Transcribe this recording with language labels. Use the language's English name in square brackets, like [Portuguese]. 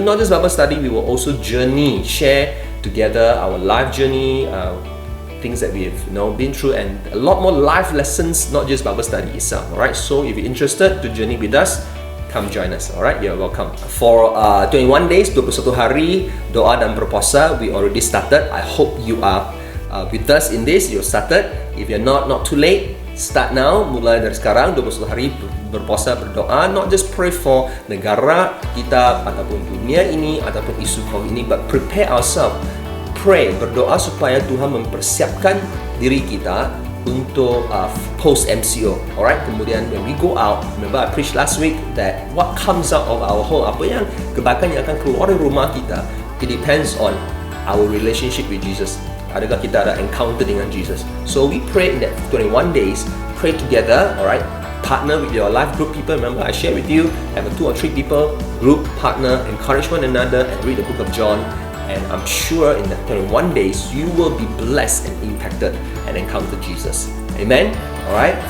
[English] Not just Bible study, we will also journey, share together our life journey, things that we have been through, and a lot more life lessons, not just Bible study itself, alright? So if you're interested to journey with us, come join us, alright? You're welcome. For 21 days, [Malay] 21 hari, doa dan berpuasa, [English] we already started. I hope you are with us in this. You started. If you're not too late. Start now, [Malay] mulai dari sekarang, 21 hari berpuasa, berdoa. [English] Not just pray for [Malay] negara kita, ataupun dunia ini, ataupun isu COVID ini, [English] but prepare ourselves. [Malay] Pray, berdoa supaya Tuhan mempersiapkan diri kita untuk post MCO, alright? [English] Kemudian when we go out, remember I preached last week that what comes out of our home, [Malay] apa yang kebaikan yang akan keluar dari rumah kita, [English] it depends on our relationship with Jesus. [Malay] Adakah kita ada encounter dengan Jesus? [English] So we pray in that 21 days, pray together, alright? Partner with your life group people. Remember I share with you, have a 2 or 3 people group, partner, encourage one another, and read the book of John. And I'm sure in the 21 days, you will be blessed and impacted and encounter Jesus. Amen. Alright.